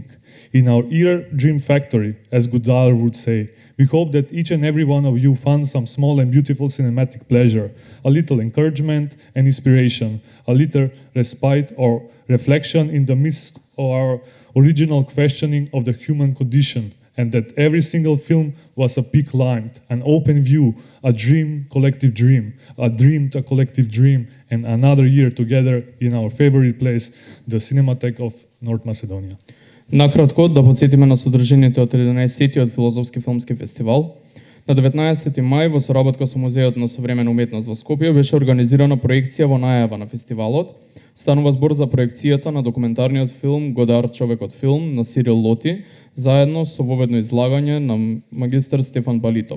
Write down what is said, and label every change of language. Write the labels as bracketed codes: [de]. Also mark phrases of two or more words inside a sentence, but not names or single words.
[en] In our inner dream factory, as Godard would say, we hope that each and every one of you found some small and beautiful cinematic pleasure, a little encouragement and inspiration, a little respite or reflection in the midst of our original questioning of the human condition, and that every single film was a peak lined, an open view, a dream, collective dream, a dream to a collective dream, and another year together in our favorite place, the Cinematheque of North Macedonia. [mk] Накратко да подсетиме на содржините од 13-тиот Филозофски филмски фестивал. На 19 мај во соработка со Музеот на современа уметност во Скопје беше организирана проекција во најава на фестивалот. Станува збор за проекцијата на документарниот филм Годар човекот филм на Сирил Лоти, заедно со воведно излагање на магистар Стефан Балитов.